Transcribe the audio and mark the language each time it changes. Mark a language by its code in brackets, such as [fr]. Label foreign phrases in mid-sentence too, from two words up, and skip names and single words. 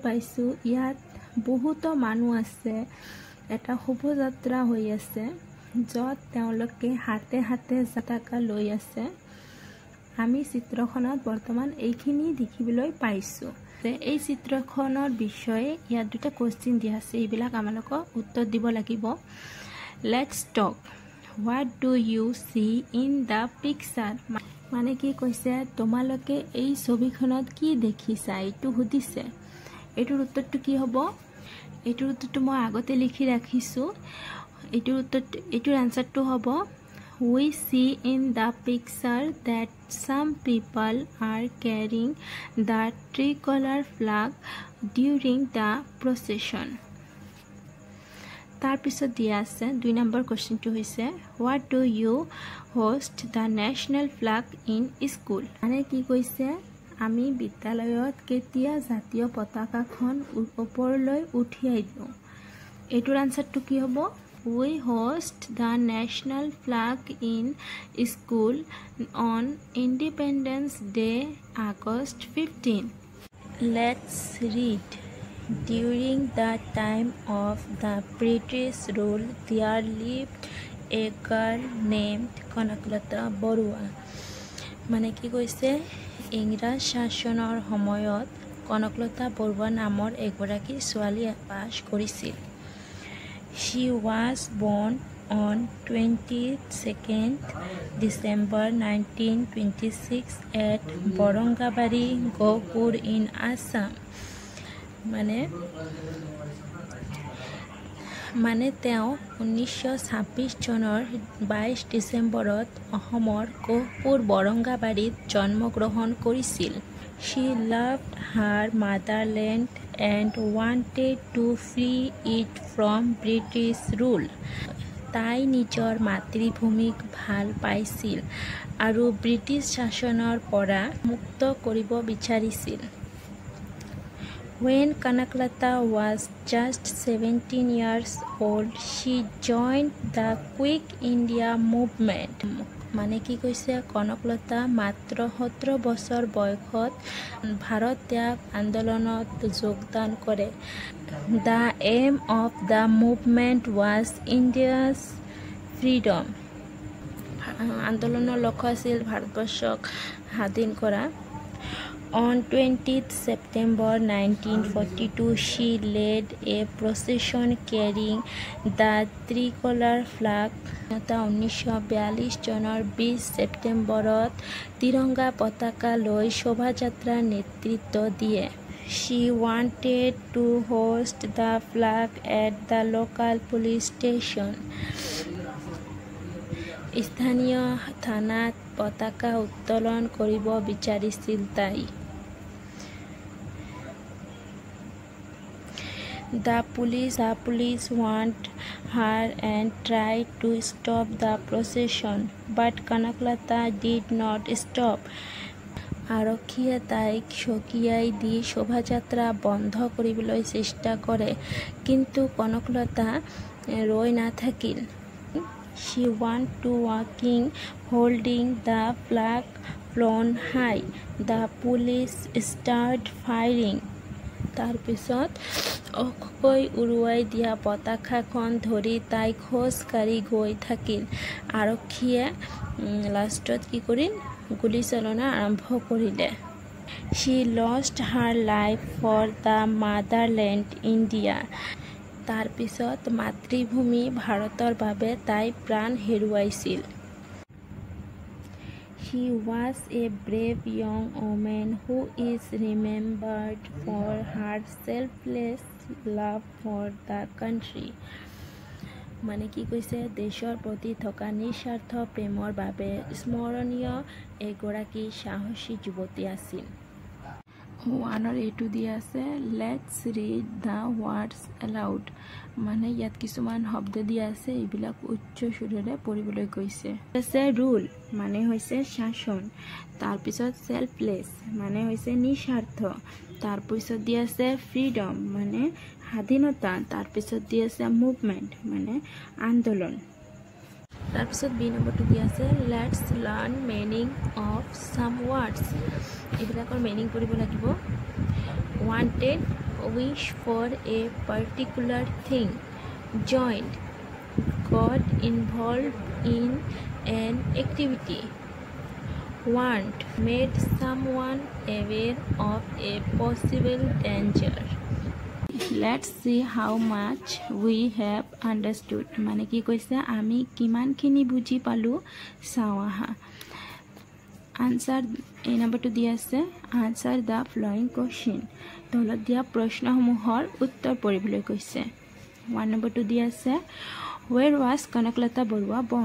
[as] পাইছো ইয়াত বহুত মানুহ আছে এটা শোভাযাত্ৰা হৈ আছে যত তেওঁলোকে হাতে হাতে পতাকা লৈ আছে আমি চিত্ৰখনত বৰ্তমান এইখিনি দেখিবলৈ পাইছো এই চিত্ৰখনৰ বিষয়ে ইয়াত দুটা কোৱেশ্চন দিয়া আছে এইবিলাক আমালোকক উত্তৰ দিব লাগিব [en] Let's talk What do you see in the picture? [as] মানে কি কৈছে তোমালোকে এই ছবিখনত কি দেখিছা এইটো সুধিছে এইটোৰ উত্তৰটো কি হ'ব এইটোৰ উত্তৰটো মই আগতে লিখি ৰাখিছো এইটোৰ আনসাৰটো হ'ব [en] We see in the picture that some people are carrying the tricolor flag during the procession. [as] তাৰ পিছত দিয়া আছে 2 নম্বৰ কোৱেশ্চনটো হৈছে [en] What do you host the national flag in school? [as] মানে কি কৈছে আমি বিদ্যালয়ত কেতিয়া জাতীয় পতাকাখন ওপৰলৈ উঠাই দিওঁ এইটোৰ আনসাৰটো কি হ'ব [en] We host the national flag in school on Independence Day, August 15. [as] Let's read. During the time of the British rule, there lived a girl named Konaklata Borua. মানে কি কৈছে ইংৰাজ শাসনৰ সময়ত কনকলতা বৰুৱা নামৰ এগৰাকী ছোৱালী বাস কৰিছিল [en] She was born on 22nd December 1926 at Borongabari, Gopur in Assam. [as] মানে তেওঁ 1926 চনৰ 22 ডিসেম্বৰত অসমৰ গহপুৰ বৰংগাবাৰীত জন্মগ্ৰহণ কৰিছিল [en] She loved her motherland and wanted to free it from British rule. [as] তাই নিজৰ মাতৃভূমিক ভাল পাইছিল আৰু ব্ৰিটিছ শাসনৰ পৰা মুক্ত কৰিব বিচাৰিছিল [en] When Konaklata was just 17 years old, she joined the Quick India movement. [as] মানে কি কৈছে কনকলতা মাত্ৰ 17 বছৰ বয়সত ভাৰত ত্যাগ আন্দোলনত যোগদান কৰে [en] The aim of the movement was India's freedom. [as] আন্দোলনৰ লক্ষ্য আছিল ভাৰতবৰ্ষক স্বাধীন কৰা [en] On 20th September 1942, she led a procession carrying the tricolor flag. [as] 1942 চনৰ 20 ছেপ্টেম্বৰত তিৰংগা পতাকা লৈ শোভাযাত্ৰাৰ নেতৃত্ব দিয়ে [en] She wanted to hoist the flag at the local police station. [as] স্থানীয় থানাত পতাকা উত্তোলন কৰিব বিচাৰিছিল তাই [en] The police want her and tried to stop the procession, but Konaklata did not stop. [as] আৰক্ষীয়ে তাইক সকীয়াই দি শোভাযাত্ৰা বন্ধ কৰিবলৈ চেষ্টা কৰে কিন্তু কনকলতা ৰৈ নাথাকিল [en] She went to walking holding the flag flown high. The police start firing. [as] তাৰপিছত অকৈ উৰুৱাই দিয়া পতাকাখন ধৰি তাই খোজ কাঢ়ি গৈ থাকিল। আৰক্ষীয়ে লাষ্টত কি কৰিল? গুলীচালনা আৰম্ভ কৰিলে। [en] She lost her life for the motherland India. [as] তাৰপিছত মাতৃভূমি ভাৰতৰ বাবে তাই প্ৰাণ হেৰুৱাইছিল। [en] She was a brave young woman who is remembered for her selfless love for the country. [as] মানে কি কৈছে? দেশৰ প্ৰতি থকা নিস্বাৰ্থ প্ৰেমৰ বাবে স্মৰণীয় এগৰাকী সাহসী যুৱতী আছিল। ওৱানৰ এইটো দিয়া আছে [en] Let's read the words aloud. [as] মানে ইয়াত কিছুমান শব্দ দিয়া আছে, এইবিলাক উচ্চ সুৰেৰে পঢ়িবলৈ কৈছে। আছে ৰুল মানে হৈছে শাসন, তাৰপিছত সেলফলেছ মানে হৈছে নিস্বাৰ্থ, তাৰপিছত দিয়া আছে ফ্ৰীডম মানে স্বাধীনতা, তাৰপিছত দিয়া আছে মুভমেণ্ট মানে আন্দোলন। তাৰপিছত বি নম্বৰটো দিয়া আছে [en] Let's learn meaning of some words. [as] এইবিলাকৰ মিনিং পঢ়িব লাগিব। [en] wanted, wish for a particular thing, joined, got involved in an activity, warned, made someone aware of a possible danger. Let's see how much we have understood. [as] মানে কি কৈছে? আমি কিমানখিনি বুজি পালো চাওঁ আহা। আনসাৰ এই নম্বৰটো দিয়া আছে [en] Answer the following question. [as] তলত দিয়া প্ৰশ্নসমূহৰ উত্তৰ পঢ়িবলৈ কৈছে। 1 নম্বৰটো দিয়া আছে [en] Where was Konaklata Borua born.